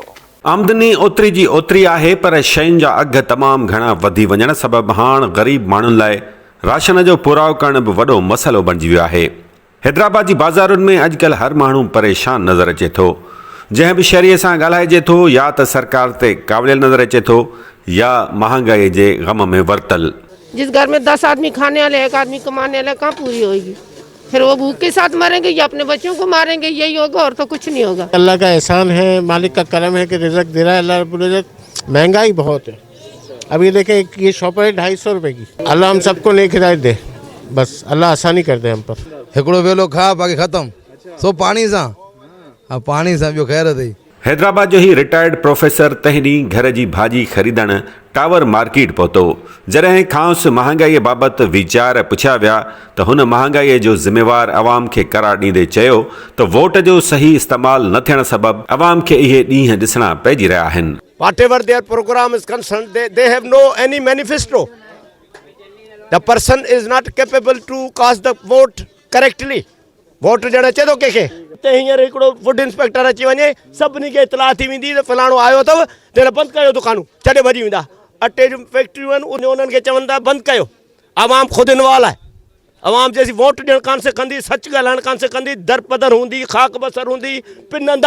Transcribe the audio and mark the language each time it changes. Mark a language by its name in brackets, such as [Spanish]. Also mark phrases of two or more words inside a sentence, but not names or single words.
[Sindhi] आमदनी ओतिरी जी ओतिरी आहे, पर शयुनि जा अघ तमामु घणा वधी वञण सबबि हाणे ग़रीब माण्हुनि लाइ राशन जो पुराव करण बि वॾो मसइलो बणिजी वियो आहे। हैदराबाद जी बाज़ारुनि में अॼुकल्ह हर माण्हू परेशान नज़र अचे थो। जंहिं बि शहरीअ सां ॻाल्हाइजे थो या त सरकार ते कावलियल नज़र अचे थो या महांगाई जे ग़म में वरतल। [Urdu] جس گھر میں 10 آدمی کھانے والے، ایک آدمی کمانے والے، کہاں پوری ہوگی? پھر وہ بھوک کے ساتھ مریں گے یا اپنے بچوں کو ماریں گے، یہی ہوگا اور تو کچھ نہیں ہوگا. اللہ کا احسان ہے، مالک کا کرم ہے کہ رزق دے رہا ہے اللہ رب العزت. مہنگائی بہت ہے. ابھی دیکھیں یہ شاپ ہے 250 روپے کی۔ اللہ ہم سب کو نیک ہدایت دے، بس اللہ آسانی کر دے ہم پر. [Sindhi] हिकिड़ो वेलो खा बाक़ी ख़त्म सो पानी सां, पानी सां ॿियो ख़ैर अथई। हैदराबाद जो ही रिटायर्ड प्रोफेसर तंहिं ॾींहुं घर जी भाॼी ख़रीदण टावर मार्केट पहुतो। जॾहिं खांसि महांगाईअ बाबति वीचार पुछिया विया त हुन महांगाईअ जो ज़िम्मेवार अवाम खे करार ॾींदे चयो त वोट जो सही इस्तेमालु न थियण सबबि अवाम खे इहे ॾींहं ॾिसणा पइजी रहिया आहिनि। [English] Whatever their program is concerned, they have no any manifesto. The person is not capable to cast the vote correctly. [Sindhi] वोट ॾियणु अचे थो कंहिंखे त हींअर हिकिड़ो फूड इंस्पेक्टर अची वञे, सभिनी खे इतलाह थी वेंदी त फलाणो आयो अथव, त बंदि कयो दुकानूं, छॾे भॼी वेंदा। अटे जूं फैक्ट्रियूं आहिनि, उन्हनि खे चवनि था बंदि कयो। आवाम ख़ुदि इनवॉल्व आहे। आवाम जैसी वोट ॾियणु कान से कंदी, सच ॻाल्हाइणु कान से कंदी, दर पदर हूंदी, खाक बसर हूंदी, पिनंदा।